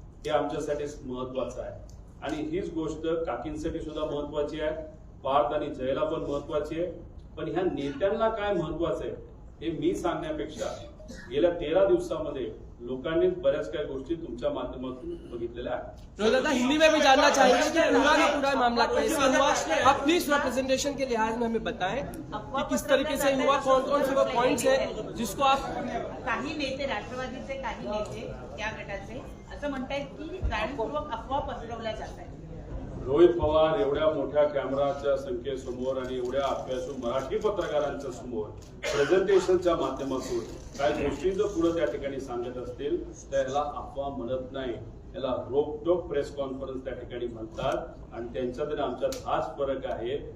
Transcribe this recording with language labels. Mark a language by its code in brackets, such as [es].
[mr] हे आमच्यासाठी महत्वाचं आहे आणि हीच गोष्ट काकींसाठी सुद्धा महत्वाची आहे, पार्थ आणि जयला पण महत्वाची आहे. पण ह्या नेत्यांना काय महत्वाचं आहे हे मी सांगण्यापेक्षा गेल्या 13 दिवसामध्ये लोकांनी बऱ्याच काही गोष्टी तुमच्या माध्यमातून बघितलेल्या आहेत. [hi] रोहित दादा हिंदी में भी जानना चाहेंगे कि पूरा का पूरा मामला कैसे हुआ, आप प्लीज रिप्रेजेंटेशन के लिहाज में हमें बताएं कि किस तरीके से हुआ, कौन कौन से वो पॉइंट्स है जिसको आप. [mr] काही नेते, राष्ट्रवादीचे काही नेते या गटाचे असं म्हणतायत की जाणीवपूर्वक अफवा पसरवल्या जात आहेत. रोहित पवार एवढ्या मोठ्या कॅमेराच्या संख्येसमोर आणि एवढ्या अभ्यासू मराठी पत्रकारांच्या समोर प्रेझेंटेशनच्या माध्यमातून काही गोष्टी जर पुढे त्या ठिकाणी सांगत असतील तर याला अफवा म्हणत नाही, याला रोकटोक प्रेस कॉन्फरन्स त्या ठिकाणी म्हणतात आणि त्यांच्यात आणि आमच्यात हाच फरक आहे.